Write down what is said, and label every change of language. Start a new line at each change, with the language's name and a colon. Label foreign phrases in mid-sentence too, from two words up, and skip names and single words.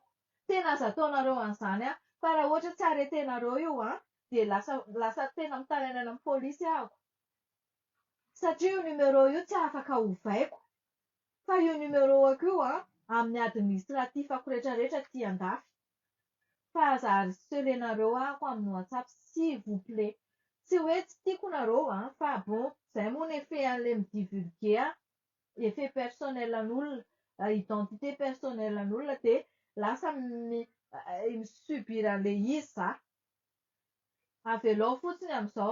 Malagasy: Tena aza ataonareo an'izany fa raha ohatra tsy aretenareo io dia lasa tena mitana any amin'ny pôlisy ahako. Satria io numéro io tsy afaka ovaiko. Fa io numéro-ko io amin'ny administratifako rehetrarehetra ty andafy. Fa aza harcelenareo ahako amin'ny WhatsApp
French: s'il vous plaît.
Malagasy: Tsy hoe tsy tiako nareo fa bon, izay moa ny efehan'ilay midivulguer
French: effet personnel
Malagasy: an'olona,
French: identité personnel
Malagasy: an'olona dia lasa misubir an'ilay izy za. Avelao fotsiny amin'izao.